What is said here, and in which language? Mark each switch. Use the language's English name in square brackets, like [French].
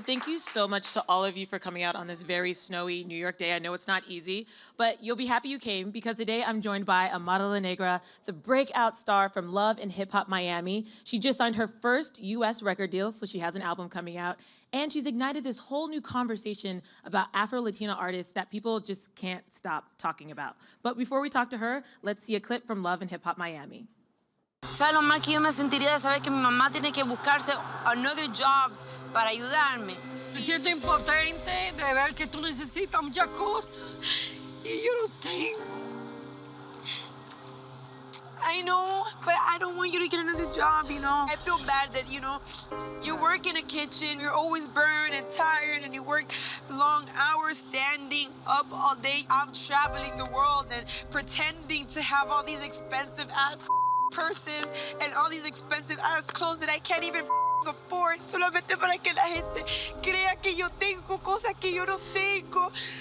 [English] Thank you so much to all of you for coming out on this very snowy New York day. I know it's not easy, but you'll be happy you came because today I'm joined by Amara Negra, the breakout star from Love and Hip Hop Miami. She just signed her first US record deal, so she has an album coming out. And she's ignited this whole new conversation about Afro-Latina artists that people just can't stop talking about. But before we talk to her, let's see a clip from Love and Hip Hop Miami. [Spanish] ¿Sabes lo mal que yo me sentiría de saber que mi mamá tiene que buscarse [English] another job [Spanish] para ayudarme? Me siento impotente de ver que tú necesitas muchas cosas y yo no tengo. [English] I know, but I don't want you to get another job, you know? I feel bad that, you know, you work in a kitchen, you're always burned and tired, and you work long hours standing up all day. I'm traveling the world and pretending to have all these expensive ass purses and all these expensive ass clothes that I can't even afford, [Spanish] solamente para que la gente crea que yo tengo cosas que yo no tengo.